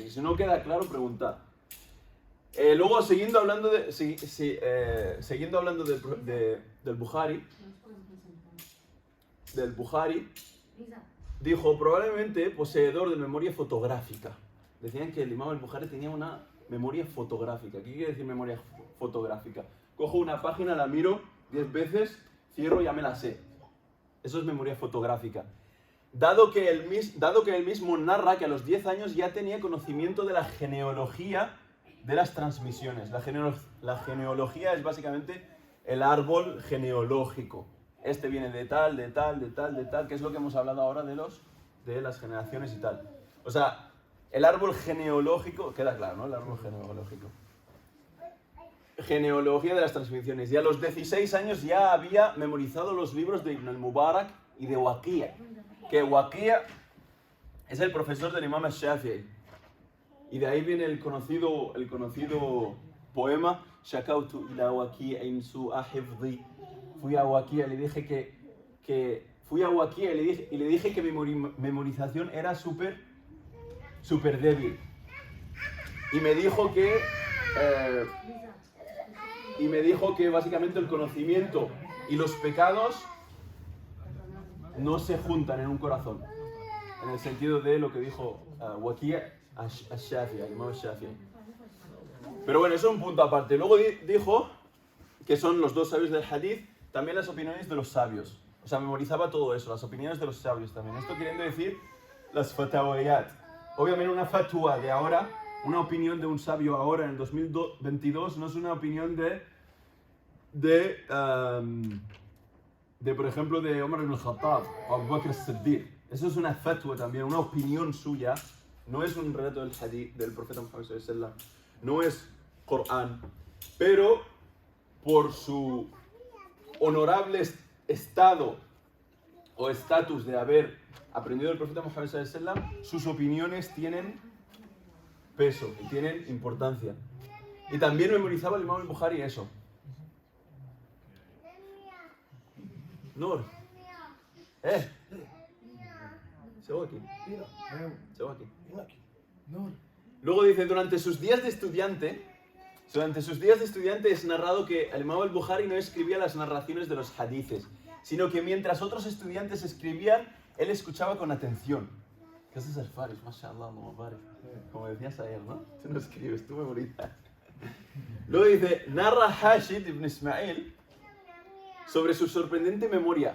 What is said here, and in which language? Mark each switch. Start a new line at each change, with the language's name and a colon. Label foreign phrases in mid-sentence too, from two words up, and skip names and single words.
Spanish: Y si no queda claro, preguntad. Luego, siguiendo hablando del Bukhari, dijo probablemente poseedor de memoria fotográfica. Decían que el Imam al-Bukhari tenía una memoria fotográfica. ¿Qué quiere decir memoria fotográfica? Cojo una página, la miro 10 veces, cierro y ya me la sé. Eso es memoria fotográfica. Dado que él mismo narra que a los 10 años ya tenía conocimiento de la genealogía de las transmisiones. La genealogía es básicamente el árbol genealógico. Este viene de tal, que es lo que hemos hablado ahora de las generaciones y tal. O sea, el árbol genealógico, queda claro, ¿no? El árbol genealógico. Genealogía de las transmisiones. Y a los 16 años ya había memorizado los libros de Ibn al-Mubarak y de Waqi', que Waqi' es el profesor del Imam al-Shafi'i. Y de ahí viene el conocido poema
Arabic: شكوت إلى وكيع سوء حفظي.
Spanish: Fui a Waqi' y le dije que mi memorización era súper débil. Y me dijo que básicamente el conocimiento y los pecados no se juntan en un corazón. En el sentido de lo que dijo Waqi' al-Shafi'i, el Imam al-Shafi'i. Pero bueno, eso es un punto aparte. Luego dijo que son los 2 sabios del hadith, también las opiniones de los sabios. O sea, memorizaba todo eso, las opiniones de los sabios también. Esto queriendo decir las fatawiyat. Obviamente una fatwa de ahora, una opinión de un sabio ahora en el 2022 no es una opinión de por ejemplo, de Omar ibn al-Khattab o Abu Bakr as-Siddiq. Eso es una fatwa también, una opinión suya. No es un relato del hadith del profeta Muhammad
Arabic: صلى الله عليه وسلم.
Spanish: No es Corán. Pero por su honorable estado o estatus de haber aprendido del profeta Muhammad
Arabic: صلى الله عليه وسلم,
Spanish: sus opiniones tienen peso y tienen importancia. Y también memorizaba el Imam al-Bukhari eso. Nur. Se va aquí. Luego dice, durante sus días de estudiante es narrado que el Imam al-Bukhari no escribía las narraciones de los hadices, sino que mientras otros estudiantes escribían, él escuchaba con atención. ¿Qué haces, Al-Faris?
Arabic: ما شاء الله، مبارك.
Spanish: Como decías ayer, ¿no? Tú no escribes, tú memorizas. Luego dice, narra Hashid ibn Ismail sobre su sorprendente memoria.